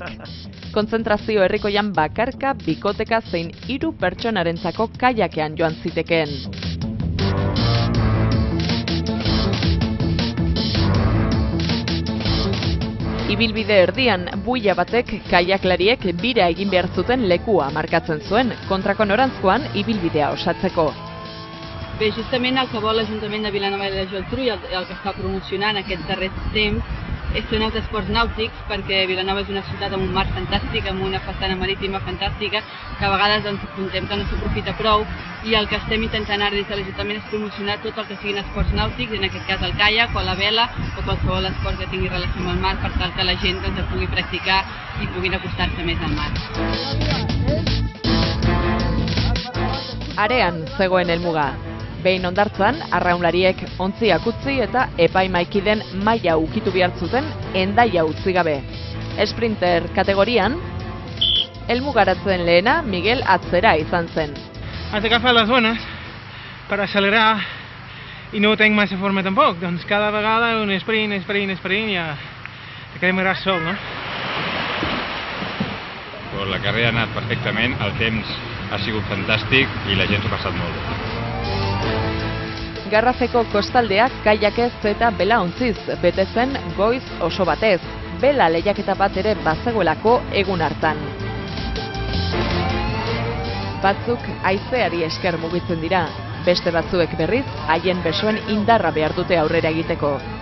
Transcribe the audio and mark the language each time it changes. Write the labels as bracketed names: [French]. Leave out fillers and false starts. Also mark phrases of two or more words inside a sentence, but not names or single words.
[Basque] Kontzentrazio herrikoian bakarka, bikoteka zein 3 pertsonarentzako kaiakean joan zitekeen. Ibilbide erdian, buila batek kaiaklariek bira egin behar zuten lekua markatzen zuen, kontrako norantzkoan ibilbidea osatzeko. [Catalan] Bé, justament el que vol l'Ajuntament de Vilanova i la Geltrú i el que està promocionant aquest darrer temps són els esports nàutics, perquè Vilanova és una ciutat amb un mar fantàstic, amb una façana marítima fantàstica, que a vegades ens apuntem que no s'aprofita prou, i el que estem intentant ara des de l'Ajuntament és promocionar tot el que siguin esports nàutics, en aquest cas el caiac o la vela o qualsevol esport que tingui relació amb el mar, per tal que la gent el pugui practicar i puguin acostar-se més al mar. [Basque] Arean zegoen helmuga. Behin hondartzan, arraunlariek ontziak utzi eta epaimaikiden maila ukitu behartzuten Hendaia utzi gabe. Sprinter kategorian, helmugaratzen lehena Miguel Atzera izan zen. [Catalan] Has de agafar les bones per accelerar i no tenc massa forma tampoc, doncs cada vegada un sprint i ja quedem gras sol, no? Pues la carrera ha anat perfectament, el temps ha sigut fantàstic i la gent s'ho ha passat molt bé. [Basque] Garrafeko kostaldeak kaiakez eta belaontziz bete zen goiz oso batez, bela lehiaketa bat ere bazegoelako egun hartan. Batzuk haizeari esker mugitzen dira, beste batzuek berriz haien besoen indarra behar dute aurrera egiteko.